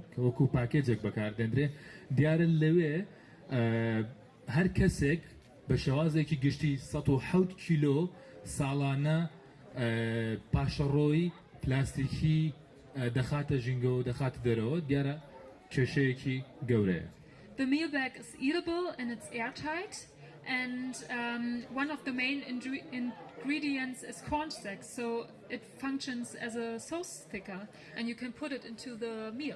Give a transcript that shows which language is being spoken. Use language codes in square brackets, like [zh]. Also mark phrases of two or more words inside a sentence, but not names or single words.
[ckb] کە وەکو پاکێجێک بەکاردێنرێ دیارە لەوێ هەر کەسێک بە شێوازێکی گشتی 107 کیلۆ ساڵانە پاشەڕۆی پلاستیکی دەخاتە ژینگە و دەخاتە دەرەوە دیارە کێشەیەکی گەورەیە. [en] The meal bag is eatable and it's airtight, and one of the main ingredients is cornstarch, so it functions as a sauce thicker, and you can put it into the meal.